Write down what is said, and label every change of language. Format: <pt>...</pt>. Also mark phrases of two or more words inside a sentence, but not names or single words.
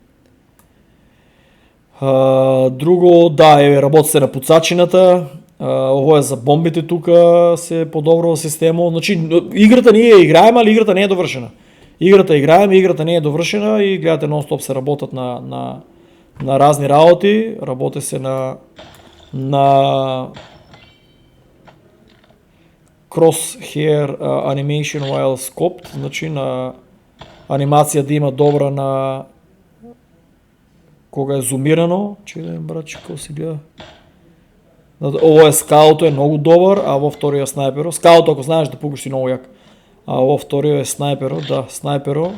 <mk>Друго, да, еве работи се на пуцачината. Ово е за бомбите тука се подобрува системот. Значи играта ние играеме, али играта не е довршена. Играта играеме, играта не е довршена и гледате нон-стоп се работат на разни работи, работи се на</mk> <en>crosshair animation while scoped,</en> <mk>значи на анимација да има добра на кога е зумирано, че братче како се гледа. Ово е скаутот, е многу добар, а во вториот е снайперот. Скаутот ако знаеш да пугаш си многу јак. А во вториот е снайперот, да, снайперот.</mk>